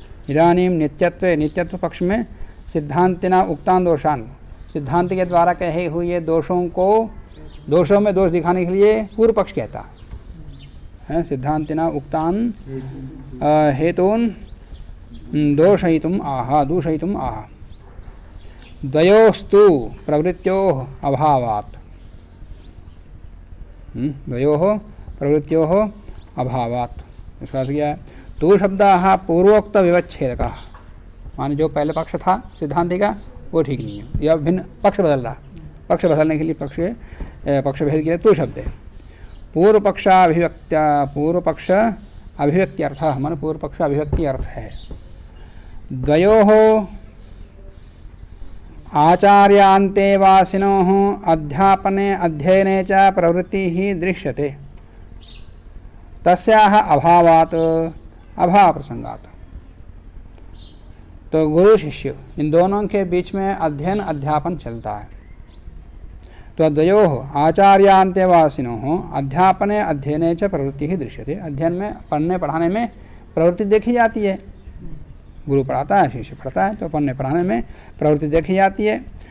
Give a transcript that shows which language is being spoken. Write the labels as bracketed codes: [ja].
[sa] इदानीम नित्यत्वे, [hi] नित्यत्व पक्ष में [sa] सिद्धांतिना उक्तान दोषान, [hi] सिद्धांत के द्वारा कहे हुए दोषों को, दोषों में दोष दिखाने के लिए पूर्व पक्ष कहता है। [sa] सिद्धांतिना उक्तान हेतून दोषयितुम आह, दूषयितुम आह। द्वयोस्तु प्रवृत्त्योः अभावात्, द्वयोः प्रवृत्त्योः अभावात्, [hi] इसका अर्थ क्या है? तो [sa] शब्दः पूर्वोक्त विवच्छेदकः, [hi] माने जो पहले पक्ष था सिद्धांति का वो ठीक नहीं है, यह भिन्न पक्ष बदल रहा। पक्ष बदलने के लिए पक्ष भेद के लिए तो शब्द है। [sa] पूर्व पक्ष अभिव्यक्त्यर्थ, [hi] माने पूर्व पक्ष अभिव्यक्ति अर्थ है। [sa] द्वयोः आचार्यान्ते वासिनोः अध्यापने अध्ययने च प्रवृत्तिः दृश्यते, तस्याः अभावात् अभाव प्रसंगात्। [hi] तो गुरु शिष्य इन दोनों के बीच में अध्ययन अध्यापन चलता है। तो [sa] द्वयोः आचार्यान्तेवासिनोः अध्यापने अध्ययने च प्रवृत्ति ही दृश्यते, [hi] अध्ययन में पढ़ने पढ़ाने में प्रवृत्ति देखी जाती है। गुरु पढ़ाता है, शिष्य पढ़ता है, तो पढ़ने पढ़ाने में प्रवृत्ति देखी जाती है।